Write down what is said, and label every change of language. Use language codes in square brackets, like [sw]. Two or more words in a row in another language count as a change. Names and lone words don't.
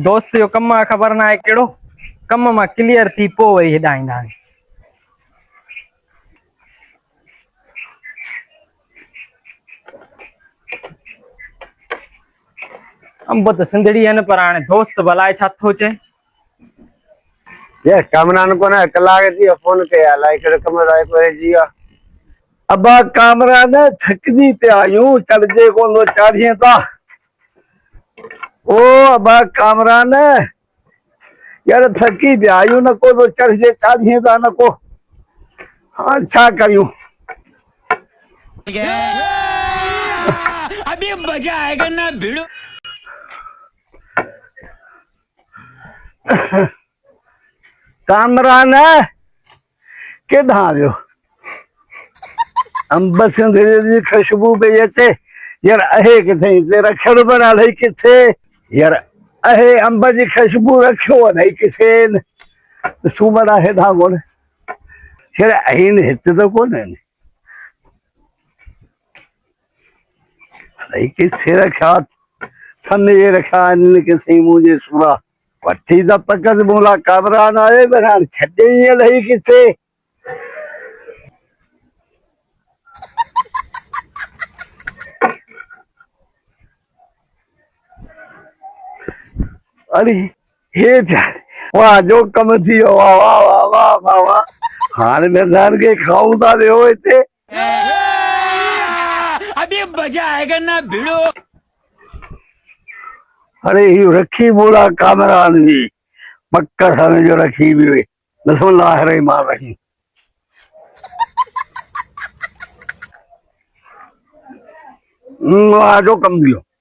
[sd] दोस्त जो कमु आहे, ख़बर न आहे कहिड़ो कमु मां क्लियर थी पोइ वरी हेॾा ईंदा। अंब त सिंधड़ी आहिनि, पर हाणे दोस्त भलाए छा थो चए। ये कामरान को ना कलाक थी फोन कया अलाए कहिड़ो कमु रहिजी वियो आहे। अबा कामरान थकिजी पिया आहियूं, चढ़जे कोन थो चाढ़ीअ था। ओ अबा कामरान यार थकी पिया आहियूं, न को थो चढ़जे चाढ़ीअ था न को। हाणे छा कयूं। [ur] अभी मजा आएगा ना भिड़ो। [sd] कामरान केॾां वियो। अंब सिंधड़ी जी खुशबू पई अचे। यार आहे किथे, हिते रखियल बि अलाही किथे। यार आहे अंब जी खुशबू रखियो अलाही किथे। सूमर आहे हेॾां कोन। यार आहिनि हिते त कोन आहिनि, अलाही किथे रखिया। सन जे रखिया आहिनि किथे मुंहिंजे सूरा। वठी त पकड़ मूला कामरान आए, पर हाणे छॾे ई अलाही किथे। अरे हे वाह जो कम थी वियो। वाह वाह वाह वाह वाह वाह। हाणे नज़ार के खाऊं था वियो हिते। [ur] अभी मजा आएगा ना भिड़ो। [sd] अरे ही रखी बोला कामरान भी पक्का समय जो रखी भी हुई। [ar] بسم الله رحمان رحيم. [sd] वाह जो कम दियो।